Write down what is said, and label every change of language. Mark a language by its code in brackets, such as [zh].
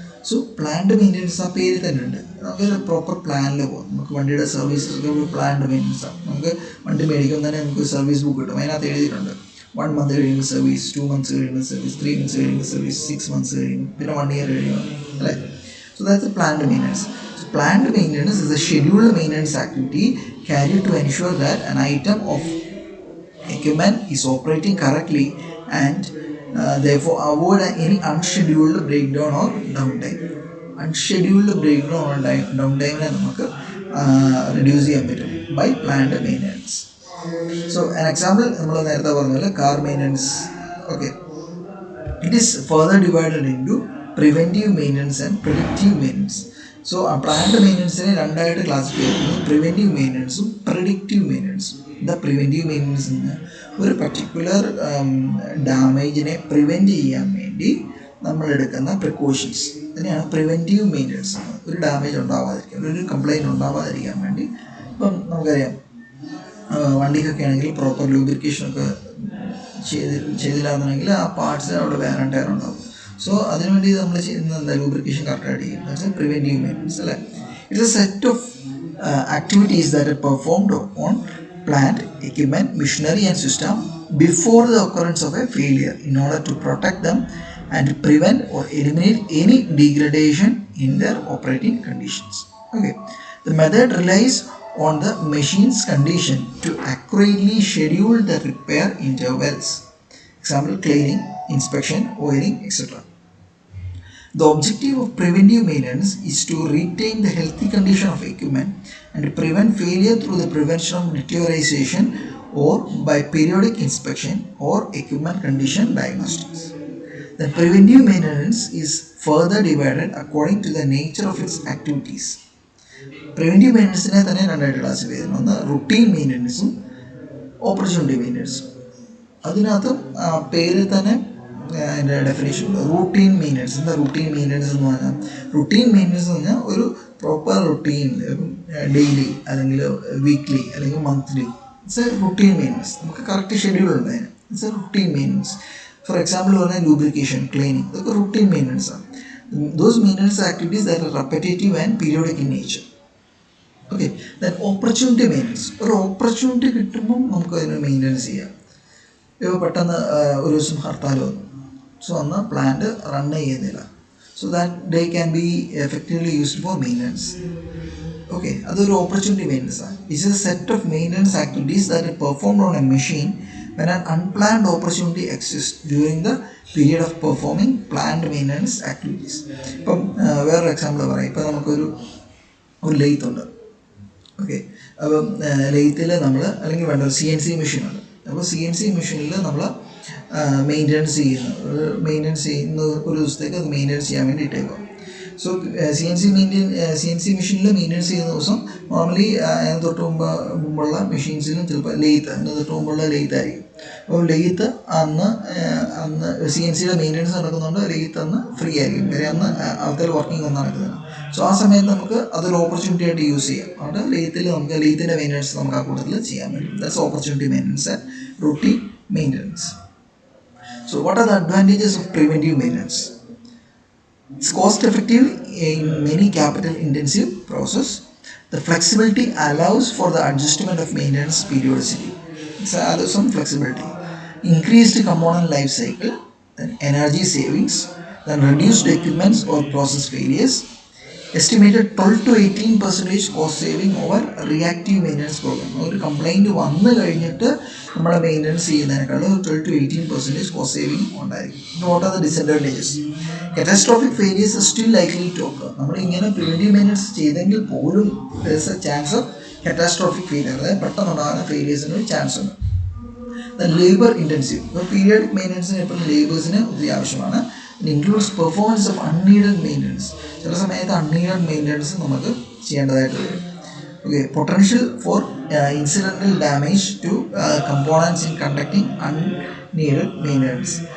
[ml] So planned maintenance ആ പേര് തന്നെ ഉണ്ട്. നമുക്ക് പ്രോപ്പർ പ്ലാനിൽ പോകും. നമുക്ക് വണ്ടിയുടെ സർവീസസ് ഒരു പ്ലാൻഡ് മെയിൻ്റനൻസ് ആണ്. നമുക്ക് വണ്ടി മേടിക്കുമ്പോൾ തന്നെ നമുക്ക് സർവീസ് ബുക്ക് കിട്ടും. അതിനകത്ത് എഴുതിയിട്ടുണ്ട് 1 month കഴിയുമ്പോൾ സർവീസ്, 2 months കഴിയുമ്പോൾ സർവീസ്, 3 months കഴിയുമ്പോൾ സർവീസ്, 6 months കഴിയുമ്പോൾ, പിന്നെ 1 year കഴിയുമ്പോൾ അല്ലേ. [en] So that's planned maintenance. Planned maintenance is a scheduled maintenance activity carried to ensure that an item of equipment is operating correctly and therefore avoid any unscheduled breakdown or downtime. Unscheduled breakdown or downtime [ml] നമുക്ക് [en] reduce [ml] ചെയ്യാൻ പറ്റും [en] by planned maintenance. So an example [ml] നമ്മൾ നേരത്തെ പറഞ്ഞ പോലെ car maintenance. Okay. [en] It is further divided into preventive maintenance and predictive maintenance. [ml] So planned മെയിൻ്റനൻസിനെ രണ്ടായിട്ട് classify ചെയ്യുന്നത് preventive മെയിൻ്റനൻസും predictive മെയിൻ്റനൻസും. The preventive maintenance എന്ന് ഒരു പർട്ടിക്കുലർ ഡാമേജിനെ പ്രിവെൻറ്റ് ചെയ്യാൻ വേണ്ടി നമ്മളെടുക്കുന്ന പ്രിക്കോഷൻസ് അതിനെയാണ് പ്രിവെൻറ്റീവ് മെയിൻ്റനൻസ്. ഒരു ഡാമേജ് ഉണ്ടാവാതിരിക്കാൻ, ഒരു കംപ്ലൈൻറ്റ് ഉണ്ടാവാതിരിക്കാൻ വേണ്ടി ഇപ്പം നമുക്കറിയാം വണ്ടിക്കൊക്കെ ആണെങ്കിൽ പ്രോപ്പർ ലൂബ്രിക്കേഷനൊക്കെ ചെയ്തില്ല എന്നുണ്ടെങ്കിൽ ആ പാർട്സ് അവിടെ വേറെ ടയർ ഉണ്ടാകും. സോ അതിനുവേണ്ടി നമ്മൾ ചെയ്യുന്ന എന്താ, ലൂബ്രിക്കേഷൻ കറക്റ്റായിട്ട് ചെയ്യും. [en] that's a preventive maintenance [ml] അല്ലേ. [en] It's a set of activities that are performed on plant, equipment, machinery and system before the occurrence of a failure in order to protect them and prevent or eliminate any degradation in their operating conditions. Okay. The method relies on the machine's condition to accurately schedule the repair intervals. Example, cleaning, inspection, oiling, etc. The objective of preventive maintenance is to retain the healthy condition of equipment and prevent failure through the prevention of deterioration or by periodic inspection or equipment condition diagnostics. The preventive maintenance is further divided according to the nature of its activities. [ml] Preventive മെയിൻ്റനൻസിനെ തന്നെ രണ്ടായിട്ട് classify ചെയ്യുന്നു. ഒന്ന് routine മെയിൻ്റനൻസും opportunity മെയിൻ്റനൻസും. അതിനകത്ത് പേരിൽ തന്നെ അതിൻ്റെ definition ഉണ്ട്. Routine maintenance. എന്താ റൂട്ടീൻ മെയിൻ്റനൻസ് എന്ന് പറഞ്ഞാൽ? റുട്ടീൻ മെയിൻ്റനൻസ് എന്ന് പറഞ്ഞാൽ ഒരു പ്രോപ്പർ റുട്ടീൻ, ഡെയിലി അല്ലെങ്കിൽ വീക്ക്ലി അല്ലെങ്കിൽ monthly. [en] It's a routine maintenance. [ml] നമുക്ക് കറക്റ്റ് ഷെഡ്യൂൾ ഉണ്ട് അതിന്. It's A routine maintenance. For example പറഞ്ഞാൽ ലൂബ്രിക്കേഷൻ, ക്ലീനിങ്, ഇതൊക്കെ റുട്ടീൻ മെയിൻ്റനൻസ് ആണ്. [en] Those maintenance activities that are repetitive and periodic in nature. Okay. [ml] Then opportunity maintenance. ഒരു opportunity കിട്ടുമ്പം നമുക്ക് അതിന് മെയിൻ്റനൻസ് ചെയ്യാം. ഇപ്പോൾ പെട്ടെന്ന് ഒരു ദിവസം ഹർത്താൽ വന്നു. സോ അന്ന് പ്ലാന്റ് റൺ ചെയ്യുന്നില്ല. [en] So that day can be effectively used for maintenance. Okay, [ml] അതൊരു ഓപ്പർച്യൂണിറ്റി മെയിൻ്റനൻസ് ആണ്. [en] It's a set of maintenance activities that are performed on a machine when an unplanned opportunity exists during the period of performing planned maintenance activities. [ml] ഇപ്പം വേറൊരു example പറയാം. ഇപ്പം നമുക്കൊരു lathe ഉണ്ട്. Okay, അപ്പം ലെയ്ത്തിൽ നമ്മൾ അല്ലെങ്കിൽ വേണ്ട ഒരു CNC മെഷീനുണ്ട്. അപ്പോൾ CNC മെഷീനിൽ നമ്മൾ മെയിൻ്റനൻസ് ചെയ്യുന്ന ഒരു ദിവസത്തേക്ക് അത് മെയിൻ്റനൻസ് ചെയ്യാൻ വേണ്ടി ഇട്ടേക്കും. സോ CNC മെഷീനിൽ മെയിൻ്റനൻസ് ചെയ്യുന്ന ദിവസം നോർമലി അതിന് തൊട്ട് മുമ്പുള്ള മെഷീൻസിലും ചിലപ്പോൾ അതിന് തൊട്ട് മുമ്പുള്ള ലെയ്ത്ത് ആയിരിക്കും. അപ്പോൾ ലെയ്ത്ത് അന്ന് CNCയുടെ മെയിൻ്റനൻസ് നടക്കുന്നുണ്ട്. ലെയ്ത്ത് അന്ന് ഫ്രീ ആയിരിക്കും. വരെ അന്ന് ആൾക്കാർ വർക്കിംഗ് ഒന്നും നടക്കുന്നത്. സോ ആ സമയത്ത് നമുക്ക് അതൊരു ഓപ്പർച്യൂണിറ്റി ആയിട്ട് യൂസ് ചെയ്യാം. അവിടെ ലെയ്ത്തിൻ്റെ മെയിൻ്റനൻസ് നമുക്ക് ആ കൂട്ടത്തിൽ ചെയ്യാൻ പറ്റും. [en] That's opportunity maintenance and routine maintenance. So what are the advantages of preventive maintenance? It's cost effective in many capital intensive process. The flexibility allows for the adjustment of maintenance periodicity. It allows some flexibility. Increased component life cycle, then energy savings, then reduced equipments or process failures. Estimated 12 to 18% cost saving over reactive maintenance program. [ml] ഒരു complaint വന്നു കഴിഞ്ഞിട്ട് നമ്മുടെ maintenance ചെയ്യുന്നതിനേക്കാൾ 12 to 18% cost saving ഉണ്ടായിരിക്കും. [en] What are the disadvantages? Catastrophic failures are still likely to occur. [ml] നമ്മളിങ്ങനെ preventive maintenance ചെയ്തെങ്കിൽ പോലും [en] there is a chance of catastrophic failure. [ml] അതായത് പെട്ടെന്നുണ്ടാകുന്ന ഫെയിലിയേഴ്സിന് ഒരു ചാൻസ് ഉണ്ട്. [en] Then labour intensive. [ml] ഇപ്പോൾ പീരിയോഡിക് മെയിൻ്റനൻസിന് എപ്പോഴും ലേബേഴ്സിന് ഒത്തിരി ആവശ്യമാണ്. [en] Includes performance of unneeded maintenance. [ml] ചില സമയത്ത് അൺനീഡഡ് മെയിൻ്റനൻസ് നമുക്ക് ചെയ്യേണ്ടതായിട്ട് വരും. [en] Okay, potential for incidental damage to components in conducting unneeded maintenance.